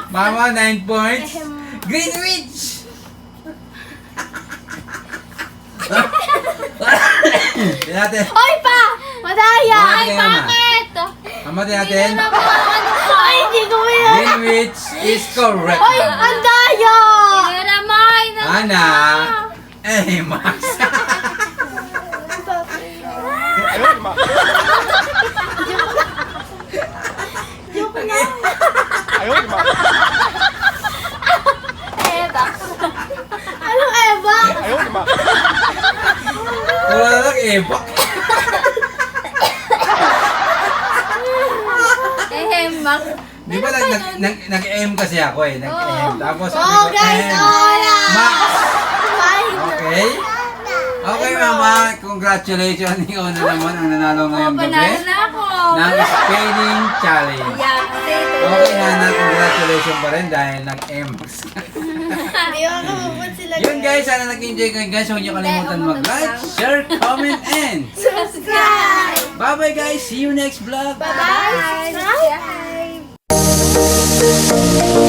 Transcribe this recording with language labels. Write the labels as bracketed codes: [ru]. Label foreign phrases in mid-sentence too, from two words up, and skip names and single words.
[tl] Mama, 9 points. Greenwich. Tingnan natin. Hoy pa! Madaya! Ay, Ay, bakit? Mama, tingnan natin. Hindi na naman ano ka. Ay, hindi ko yan. [en] Greenwich is correct. [tl] Hoy, ang daya! Hindi na naman. Ana. Eh, Max. [zh] 哎呦我的妈！ [tl] Joke na. [zh] 哎呦我的妈！ [tl] Eva. Anong Eva? [zh] 哎呦我的妈！ [tl] Wala lang ebak. Max. Di ba nag-M kasi ako eh. Nag-M. Tapos sabi Oh, ko, guys, M. wala! Max. Five. Okay? Okay, Mama. Congratulations. Ikaw na naman ang nanalo ngayong gabi Panalo na ako. ng spelling challenge. Yeah, kasi ito. Okay, Hana. Congratulations pa rin dahil nag-M. Hindi ako mabot sila. Yun guys, sana nag-enjoy kayo guys. Huwag niyo kalimutan mag-like, [en] share, comment, and [tl] Subscribe! [en] bye-bye guys. See you next vlog. Bye-bye! Subscribe!